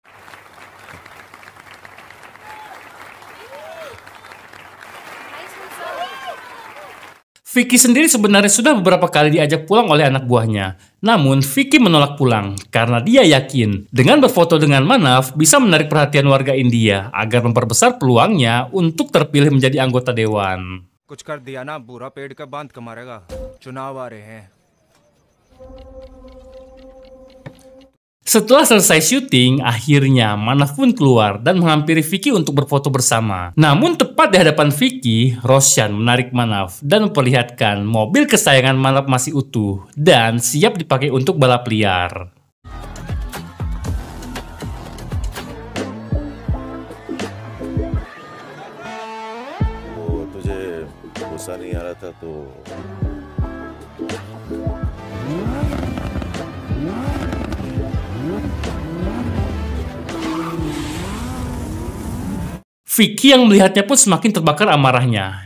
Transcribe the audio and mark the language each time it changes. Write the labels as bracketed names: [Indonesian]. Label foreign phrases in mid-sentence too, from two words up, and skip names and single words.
[Indonesian] Vicky sendiri sebenarnya sudah beberapa kali diajak pulang oleh anak buahnya. Namun, Vicky menolak pulang karena dia yakin dengan berfoto dengan Manav bisa menarik perhatian warga India agar memperbesar peluangnya untuk terpilih menjadi anggota dewan. [Hindi] कुछ कर दिया ना, बुरा पेड़ का बांध के मारेगा। चुनाव आ रहे हैं। [Indonesian] Setelah selesai syuting, akhirnya Manav pun keluar dan menghampiri Vicky untuk berfoto bersama. Namun tepat di hadapan Vicky, Roshan menarik Manav dan memperlihatkan mobil kesayangan Manav masih utuh dan siap dipakai untuk balap liar. [Hindi] वो तुझे गुस्सा नहीं आ रहा था तो [Indonesian] Vicky yang melihatnya pun semakin terbakar amarahnya.